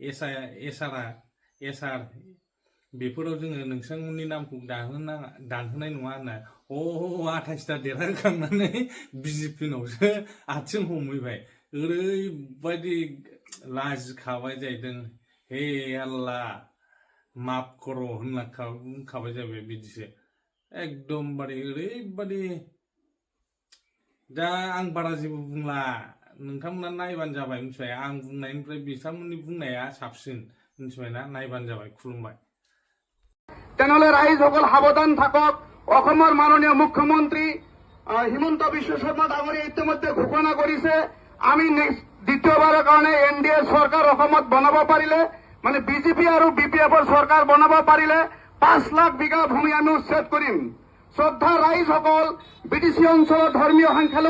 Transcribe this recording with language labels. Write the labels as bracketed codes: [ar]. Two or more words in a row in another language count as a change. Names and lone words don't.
[brx] एसआर बेफोराव जोङो नोंथांमोननि नामखौ दानहोनाय नङा होनना 28टा देरहाखांनानै बिजेपिनावसो आथिं हमहैबाय ओरैबायदि लाजिखाबाय जाहैदों [hi] हे आल्लाह माफ करो [brx] होनना बुंखाबाय जाबाय बिदिसो एकदमबारे ओरैबायदि दा आं बारा जेबो बुंला नोंथांमोना नायबानो जाबाय मिथिबाय आं बुंनायनिफ्राय बिथांमोननि बुंनाया साबसिन मिथिबायना नायबानो जाबाय खुलुमबाय [as] তেনেহলে ৰাইজসকল সাৱধান থাকক অসমৰ মাননীয় মুখ্যমন্ত্ৰী হিমন্ত বিশ্ব শৰ্মা ডাঙৰীয়াই ইতিমধ্যে ঘোষণা কৰিছে আমি দ্বিতীয়বাৰৰ কাৰণে এনডিএ চৰকাৰ অসমত বনাব পাৰিলে মানে বিজেপি আৰু বিপিএফৰ চৰকাৰ বনাব পাৰিলে 5 লাখ বিঘা ভূমি আমি উচ্ছেদ কৰিম শ্ৰদ্ধা ৰাইজসকল বিটিসি অঞ্চলৰ ধৰ্মীয় সংখ্যালঘু